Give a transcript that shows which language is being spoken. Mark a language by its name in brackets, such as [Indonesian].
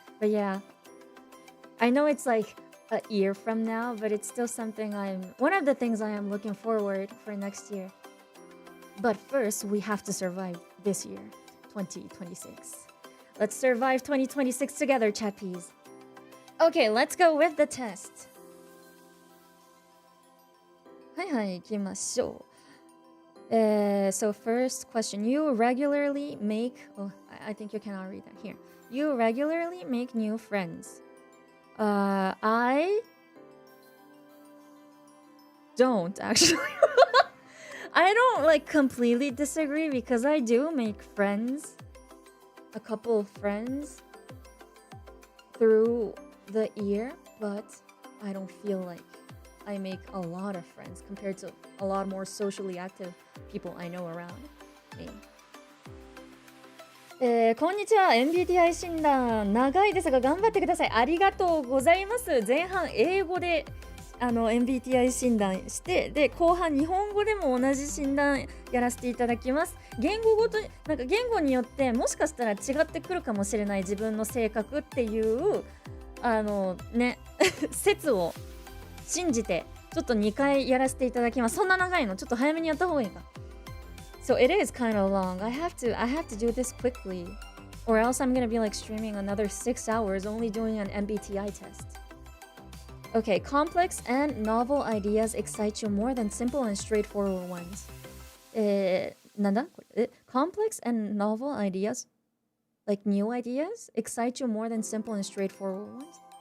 [English] But yeah, I know it's like a year from now, but it's still something one of the things I am looking forward for next year. But first, we have to survive this year, 2026. Let's survive 2026 together, chatpeas. Okay, let's go with the test. [Japanese] はいはい、行きましょう。 [English] So first question, you regularly make... Oh, I think you cannot read that here. You regularly make new friends. I don't actually. I don't like completely disagree because I do make friends, a couple of friends through the year, but I don't feel like I make a lot of friends compared to a lot more socially active people I know around me. [Japanese] こんにちは。 MBTI 診断長いですが頑張ってください。ありがとうございます。前半英語でMBTI 診断して、で後半日本語でも同じ診断やらせていただきます。言語ごとになんか言語によってもしかしたら違ってくるかもしれない自分の性格っていうね説を信じてちょっと2回やらせていただきます。そんな長いのちょっと早めにやった方がいいか。 [English] So it is kind of long. I have to do this quickly, or else I'm gonna be like streaming another 6 hours only doing an MBTI test. Okay, complex and novel ideas excite you more than simple and straightforward ones. [Japanese] なんだこれ [English] complex and novel ideas, like new ideas, excite you more than simple and straightforward ones.